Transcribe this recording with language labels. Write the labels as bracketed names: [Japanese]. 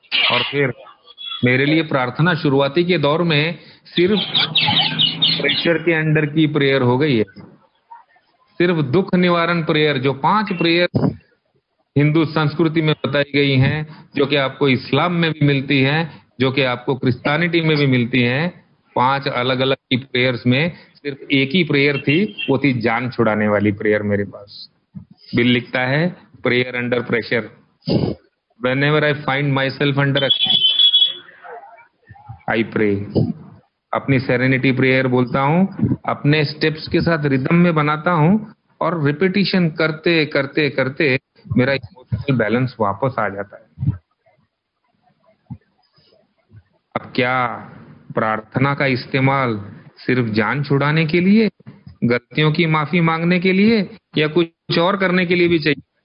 [Hindi] और फिर मेरे लिए प्रार्थना शुरुआती के दौर में सिर्फ प्रेशर के अंडर की प्रेयर हो गई है, सिर्फ दुख निवारण प्रेयर, जो 5 प्रेयर हिंदू संस्कृति में बताई गई हैं, जो कि आपको इस्लाम में भी मिलती हैं, जो कि आपको क्रिश्चियनिटी में भी मिलती हैं। 5 अलग अलग की प्रेयर्स में सिर्फ एक ही प्रेयर थी, वो थी जान छुड़ाने वाली प्रेयर मेरे पास। बिल लिखता है [English] Prayer under pressure, whenever I find myself under I pray। [Hindi] अपनी सेरेनिटी प्रेयर बोलता हूँ, अपने स्टेप्स के साथ रिदम में बनाता हूँ, और रिपीटिशन करते करते करते मेरा इमोशनल बैलेंस वापस आ जाता है। अब क्या प्रार्थना का इस्तेमाल सिर्फ जान छुड़ाने के लिए, गलतियों की माफी मांगने के लिए, या कुछ और करने के लिए भी चाहिए?